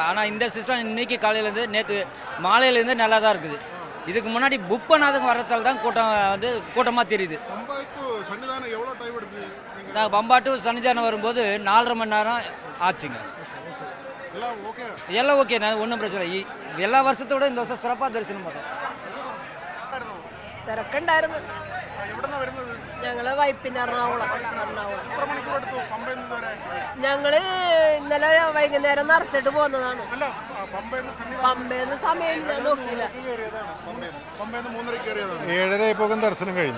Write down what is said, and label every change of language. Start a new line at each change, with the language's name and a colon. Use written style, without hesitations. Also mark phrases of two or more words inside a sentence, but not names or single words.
Tamil: ஆனால் இந்த சிஸ்டம் இன்றைக்கி காலையிலேருந்து நேற்று மாலையிலேருந்து நல்லா தான் இருக்குது. இதுக்கு முன்னாடி புக் பண்ணாதவங்க வர்றதால தான் கூட்டம் வந்து கூட்டமாக தெரியுது. நாங்கள் பம்பா டு சன்னிதானம் வரும்போது 4.5 மணி நேரம் ஆச்சுங்க. எல்லாம் ஓகே, ஒன்றும் பிரச்சனை இல்லை.
Malayalam: എല്ലാ വർഷത്തോടെ
Tamil: இந்த വർഷം சிறப்பாக தரிசனம் பார்த்தோம்.
Malayalam: തിരക്കുണ്ടായിരുന്നു. ഞങ്ങള് വൈപ്പിന് എറണാകുളം. ഞങ്ങള് ഇന്നലെ വൈകുന്നേരം നിറച്ചിട്ട് പോന്നതാണ്. പമ്പേന്ന് സമയം ഞാൻ നോക്കിയില്ല. 7:30 ആയപ്പോൾ ദർശനം കഴിഞ്ഞു.